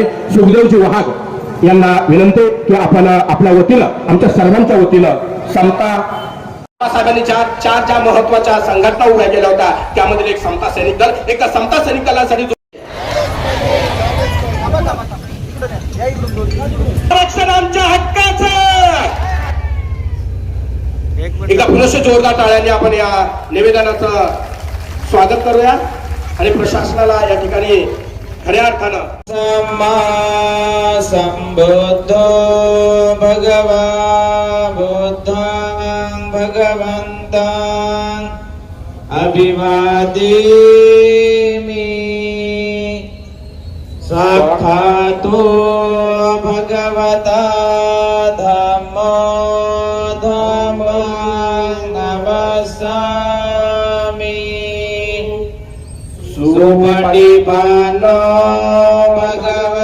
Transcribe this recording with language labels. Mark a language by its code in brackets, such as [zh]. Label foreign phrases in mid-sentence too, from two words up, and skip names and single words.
[mr] सुखदेवजी वहाग यांना विनंती की आपण आपल्या वतीनं आमच्या सर्वांच्या वतीनं समता बाबासाहेबांनी चार ज्या महत्वाच्या संघटना उभ्या केल्या होत्या त्यामध्ये एक समता सैनिक दल, एक समता सैनिक दलासाठी आरक्षण आमच्या हक्काचं एकदा पुनश्च जोरदार टाळ्यांनी आपण या निवेदनाचं स्वागत करूया आणि प्रशासनाला या ठिकाणी खऱ्या अर्थानं [pi] सम्मा संबुद्धो भगवा बुद्धं भगवन्तं अभिवादेमि साक्षातो भगवता धम्मो धम्मं नमस्सामि सुमतिपालो भगवता